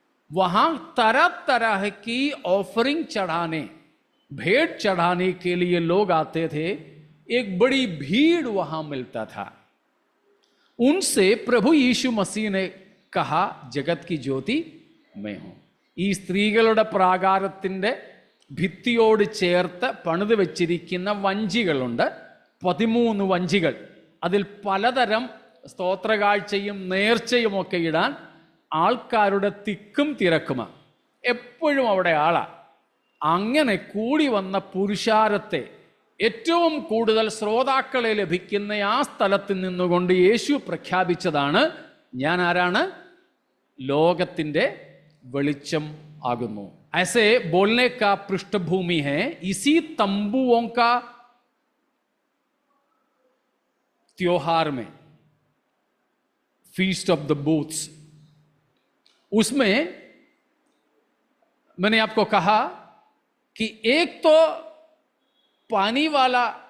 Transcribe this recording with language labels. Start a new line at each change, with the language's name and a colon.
Hindi: वहां तरह तरह की ऑफरिंग चढ़ाने, भेंट चढ़ाने के लिए लोग आते थे. एक बड़ी भीड़ वहां मिलता था. उनसे प्रभु यीशु मसीह ने कहा, जगत की ज्योति मैं हूं.
Malayalam: ഈ സ്ത്രീകളുടെ പ്രാകാരത്തിന്റെ ഭിത്തിയോട് ചേർത്ത് പണിത് വെച്ചിരിക്കുന്ന വഞ്ചികളുണ്ട്. 13 വഞ്ചികൾ. അതിൽ പലതരം സ്തോത്രകാഴ്ചയും നേർച്ചയും ഒക്കെ ഇടാൻ ആൾക്കാരുടെ തിക്കും തിരക്കുമാണ്. എപ്പോഴും അവിടെ ആളാ. അങ്ങനെ കൂടി വന്ന പുരുഷാരത്തെ, ഏറ്റവും കൂടുതൽ ശ്രോതാക്കളെ ലഭിക്കുന്ന ആ സ്ഥലത്ത് നിന്നുകൊണ്ട് യേശു പ്രഖ്യാപിച്ചതാണ്, ഞാൻ ആരാണ്? ലോകത്തിന്റെ വെളിച്ചം ആകുന്നു.
Hindi: ऐसे बोलने का पृष्ठभूमि है इसी तंबुओं का त्योहार में, फीस्ट ऑफ द बूथ्स. उसमें मैंने आपको कहा कि एक तो पानी वाला